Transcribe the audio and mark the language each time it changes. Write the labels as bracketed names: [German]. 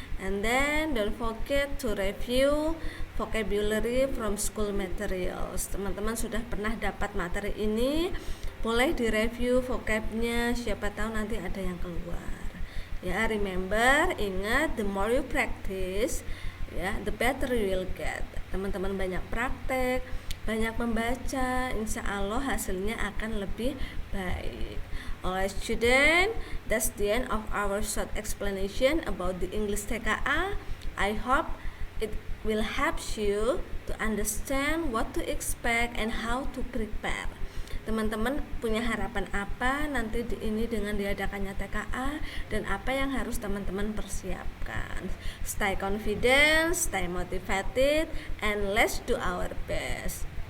[English] And then don't forget to review vocabulary from school materials. [Indonesian] Teman-teman sudah pernah dapat materi ini, boleh direview vocabnya, siapa tahu nanti ada yang keluar. [English] Ya, remember, ingat, the more you practice, ya, the better you will get. [Indonesian] Teman-teman banyak praktek, banyak membaca, insya Allah hasilnya akan lebih baik. [English] Alright student, that's the end of our short explanation about the English TKA. I hope it will help you to understand what to expect and how to prepare. [Indonesian] Teman-teman punya harapan apa nanti ini dengan diadakannya TKA, dan apa yang harus teman-teman persiapkan. [English] Stay confident, stay motivated, and let's do our best.